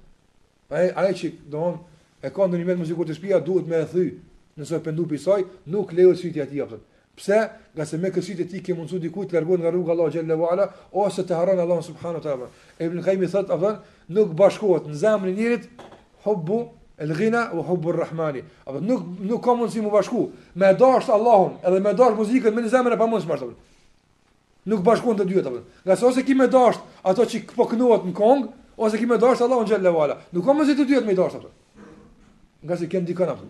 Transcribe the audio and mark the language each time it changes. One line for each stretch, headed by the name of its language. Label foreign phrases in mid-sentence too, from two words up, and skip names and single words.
Albanian: Ai që domon e ka ndonjë mjet muzikore të shtëpia duhet me e thy nëse pendu pi saj, nuk lejohet shitja e tij apo. Pse? Nga se me kësit e ti ke mundsu dikujt të largohet nga rruga Allah
Arabic: جل وعلا
Albanian: ose të harron Allah
Arabic: سبحانه وتعالى.
Albanian: Ibn Qayyim thot apo nuk bashkohet në zemrën e njerit
Arabic: حب الغناء وحب الرحمن.
Albanian: Apo nuk ka mundsi mu bashku me dash Allahun edhe me dash muzikën me në zemrën e pamundshme apo. Nuk bashkohen të dyja apo. Nga se ose ki me dash ato që po kënohet në kong ose ki me dash Allahun
Arabic: جل وعلا.
Albanian: Nuk ka mundsi të dyja me dash apo. Nga se kanë dikon apo.